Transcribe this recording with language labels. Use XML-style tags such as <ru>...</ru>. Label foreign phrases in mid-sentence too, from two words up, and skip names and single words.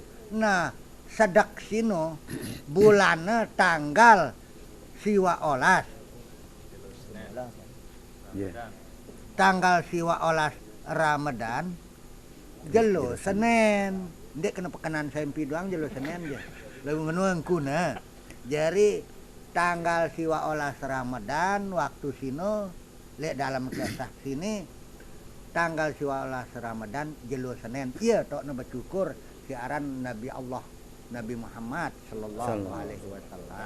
<sas>Nah, sedak sino bulana tanggal siwa olas. Tanggal siwa olas Ramadan jelo Senin. Ndek kena pekanan sempi doang jelo Senin je. Lalu menuang kuna. Jadi tanggal siwa olas Ramadan waktu sino lek dalam kisah sini tanggal siwa olas Ramadan jelo Senin. Iya tok na bersyukur siaran Nabi Allah Nabi Muhammad</sas> <ar>صلى الله عليه وسلم.</ar>